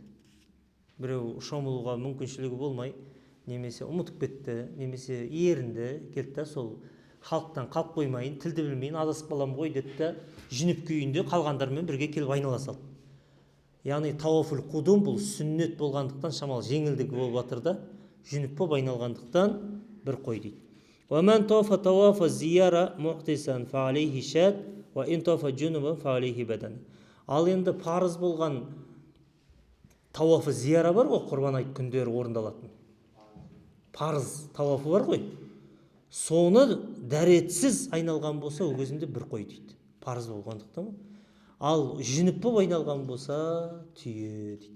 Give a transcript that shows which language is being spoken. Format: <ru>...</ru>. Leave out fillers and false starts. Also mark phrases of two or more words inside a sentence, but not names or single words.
<kk>Біреу шомылуға мүмкіншілігі болмай, немесе ұмытып кетті, немесе ерінді, келді, сол халықтан қалып қоймайын, тілді білмейін, адасып қалам ғой деді, жүніп күйінде қалғандармен бірге келіп айнала салды. Яғни тауафул қудум бұл сүннет болғандықтан шамалы жеңілдігі болып жатыр да, жүніп болып айналғандықтан бір қой дейді.</kk> <ar>وَمَنْ طَافَ طَوَافَ الزِّيَارَةِ مُحْدِثًا فَعَلَيْهِ شَاةٌ وَإِنْ طَافَ جُنُبًا فَعَلَيْهِ بَدَنٌ.</ar> <kk>Ал енді парыз болған тауафы зияра бар ғой, құрбан айт күндері орындалатын. Парыз тауафы бар ғой. Соны дәретсіз айналған болса, ол кезінде бір қой дейді. Парыз болғандықтан. Ал жүніп болып айналған болса, түйе дейді.</kk>